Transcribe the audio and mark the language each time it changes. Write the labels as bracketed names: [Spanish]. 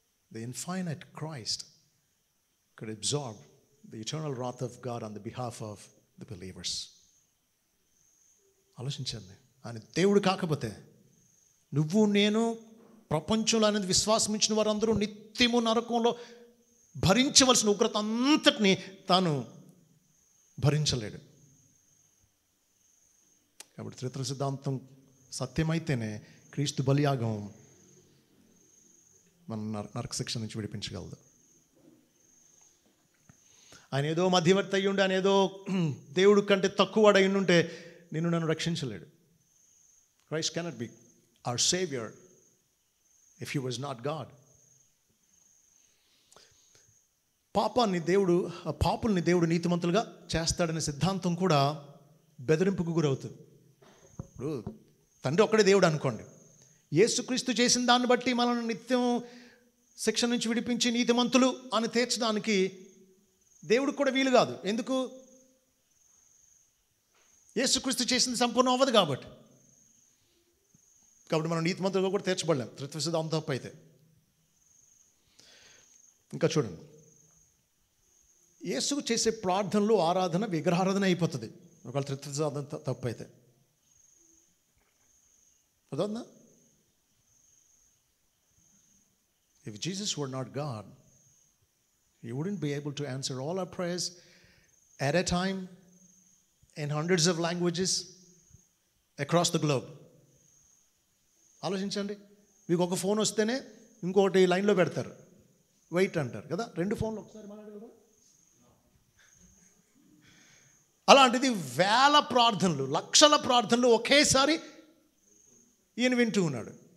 [English] The infinite Christ could absorb the eternal wrath of God on the behalf of the believers. [Telugu] ఆలోచించండి, ఆయన దేవుడు కాకపోతే నువ్వు నేను ప్రపంచంలో అనేది విశ్వాసం ఇచ్చిన వారందరూ నిత్యము నరకంలో భరించవలసిన ఉగ్రత అంతటిని తాను భరించలేడు. కాబట్టి త్రిత్వ సిద్ధాంతం సత్యమైతేనే క్రీస్తు బలియాగం మన నరక శిక్ష నుంచి విడిపించగలదు. ఆయన ఏదో మధ్యవర్తి అయ్యి ఉండి, ఆయన ఏదో దేవుడు కంటే తక్కువ వాడు అయి ఉంటే నిన్ను నన్ను రక్షించలేడు. [English] Christ cannot be our Savior if he was not God. [Telugu] పాపుల్ని దేవుడు నీతిమంతులుగా చేస్తాడనే సిద్ధాంతం కూడా బెదిరింపుకు గురవుతుంది. ఇప్పుడు తండ్రి ఒక్కడే దేవుడు అనుకోండి, యేసుక్రీస్తు చేసిన దాన్ని బట్టి మనల్ని నిత్యం శిక్ష నుంచి విడిపించి నీతిమంతులు అని తీర్చడానికి దేవుడికి కూడా వీలు కాదు. ఎందుకు? యేసుక్రీస్తు చేసింది సంపూర్ణం అవ్వదు కాబట్టి మనం నీతిమంతులుగా కూడా తీర్చబడలేం త్రిత్వ సిద్ధాంతం తప్పు అయితే. ఇంకా చూడండి, యేసుకు చేసే ప్రార్థనలు, ఆరాధన విగ్రహారాధన అయిపోతుంది ఒకవేళ త్రిత్వ సిద్ధాంతం తప్పు అయితే. అదన్నా, [English] if Jesus were not God, he wouldn't be able to answer all our prayers at a time in hundreds of languages across the globe. [Telugu] ఆలోచించండి, మీకు ఒక ఫోన్ వస్తేనే ఇంకొకటి లైన్లో పెడతారు, వెయిట్ అంటారు కదా, 2 ఫోన్లు ఒకసారి మాట్లాడగలరు. అలాంటిది వేల ప్రార్థనలు, లక్షల ప్రార్థనలు ఒకేసారి ఈయన వింటూ ఉన్నాడు.